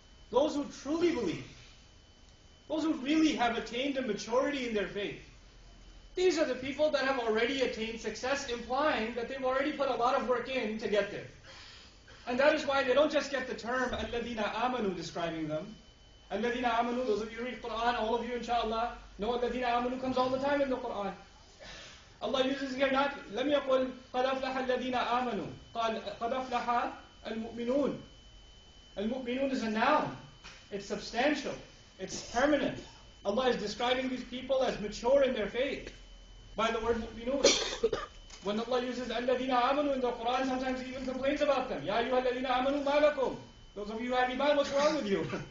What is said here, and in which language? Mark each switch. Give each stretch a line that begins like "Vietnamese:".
English: Those who truly believe, those who really have attained a maturity in their faith, these are the people that have already attained success, implying that they've already put a lot of work in to get there. And that is why they don't just get the term
Arabic: الَّذِينَ آمَنُوا
English: describing them.
Arabic: الَّذِينَ آمَنُوا,
English: those of you who read Qur'an, all of you inshallah, know الَّذِينَ آمَنُوا comes all the time in the Qur'an. Allah uses here not,
Arabic: لَمْ يَقُلْ قَدْ أَفْلَحَ الَّذِينَ آمَنُوا قَدْ أَفْلَحَ الْمُؤْمِنُونَ.
English: Al-mu'minun is a noun. It's substantial. It's permanent. Allah is describing these people as mature in their faith by the word mu'minun. When Allah uses
Arabic: الَّذِينَ آمَنُوا
English: in the Qur'an, sometimes He even complains about them.
Arabic: يَا أَيُّهَا الَّذِينَ آمَنُوا مَا لَكُمْ.
English: Those of you who have iman, what's wrong with you?